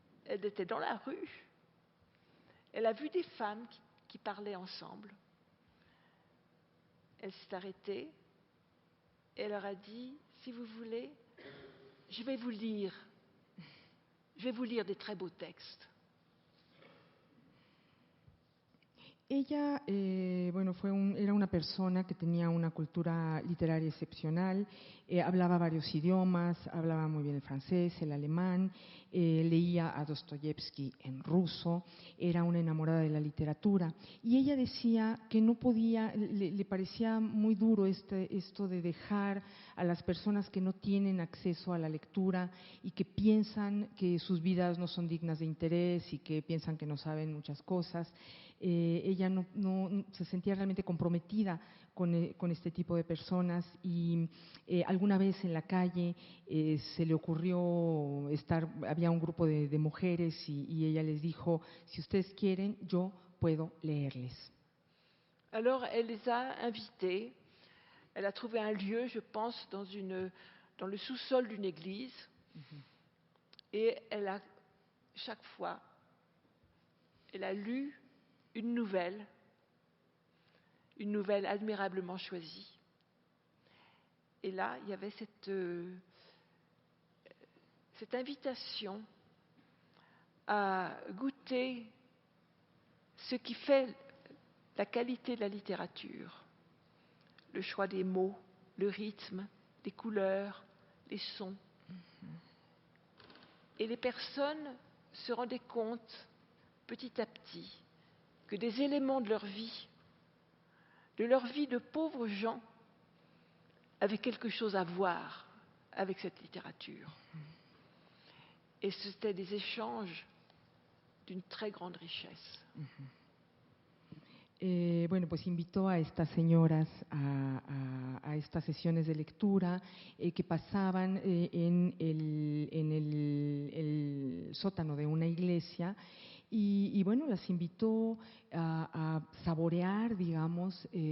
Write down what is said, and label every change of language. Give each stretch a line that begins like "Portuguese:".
French: elle était dans la rue, elle a vu des femmes qui parlaient ensemble. Elle s'est arrêtée et elle leur a dit, si vous voulez, je vais vous lire des très beaux textes.
Spanish: Ella, era una persona que tenía una cultura literaria excepcional, hablaba varios idiomas, hablaba muy bien el francés, el alemán, leía a Dostoyevsky en ruso, era una enamorada de la literatura. Y ella decía que no podía, le parecía muy duro esto de dejar a las personas que no tienen acceso a la lectura y que piensan que sus vidas no son dignas de interés y que piensan que no saben muchas cosas. Ella no se sentía realmente comprometida con este tipo de personas y alguna vez en la calle se le ocurrió había un grupo de mujeres y ella les dijo, si ustedes quieren, yo puedo leerles.
French: Alors elle les a invités, elle a trouvé un lieu, je pense, dans le sous-sol d'une église, et chaque fois, elle a lu une nouvelle admirablement choisie. Et là, il y avait cette invitation à goûter ce qui fait la qualité de la littérature, le choix des mots, le rythme, les couleurs, les sons. Et les personnes se rendaient compte petit à petit que des éléments de leur vie de pauvres gens, avaient quelque chose à voir avec cette littérature. Et c'était des échanges d'une très grande richesse.
Spanish: Pues invitó a estas señoras a estas sesiones de lectura que pasaban en el sótano de una iglesia y las invitó a saborear, digamos,